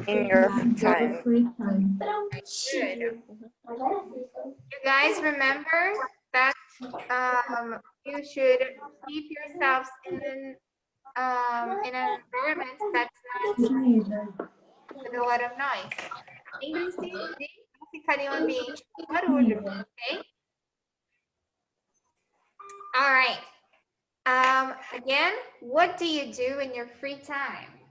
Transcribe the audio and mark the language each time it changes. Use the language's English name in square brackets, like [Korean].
[English] in your free time? Good. You guys remember that you should keep yourselves in an environment that's not with a lot of noise. [Portuguese] Lembrem-se de não ficar em um ambiente com barulho, ok? [English] All right. Again, what do you do in your free time?